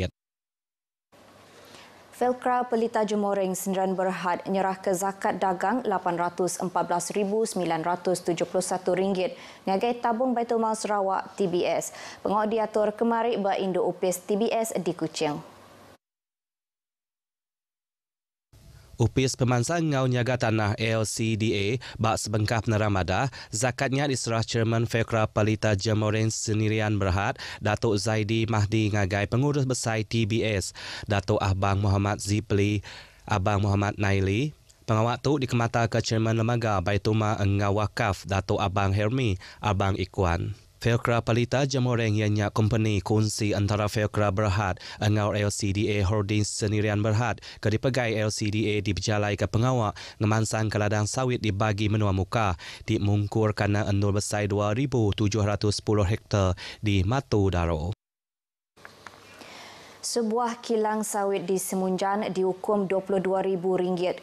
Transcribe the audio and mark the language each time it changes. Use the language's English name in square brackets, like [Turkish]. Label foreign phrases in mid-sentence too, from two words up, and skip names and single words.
[Iban] Felkra Pelita Jemoreng Sendirian Berhad nyerah ke zakat dagang RM814,971 ngagai tabung Baitulmal Sarawak TBS. Pengawak diatur kemari berindo upis TBS di Kuching. Upis Pemansang Ngau Nyaga Tanah LCDA bak sebengkah peneramada, zakatnya diserah Chairman Felkra Pelita Jemoreng Sendirian Berhad, Datuk Zaidi Mahdi ngagai pengurus besar TBS, Datuk Abang Muhammad Zipli, Abang Muhammad Naili. Pengawak tu dikemata ke Chairman Lembaga Baitulmal Engau Wakaf, Datuk Abang Hermi, Abang Ikuan. Felkra Pelita Jemoreng ianya company kongsi antara Felkra Berhad engau LCDA Holdings Sendirian Berhad ke dipegai LCDA diberjalai ke pengawak ngemansang ke ladang sawit dibagi menua muka dimungkur kerana endul besar 2,710 hektar di Matu Daro. Sebuah kilang sawit di Semunjan dihukum RM22,000.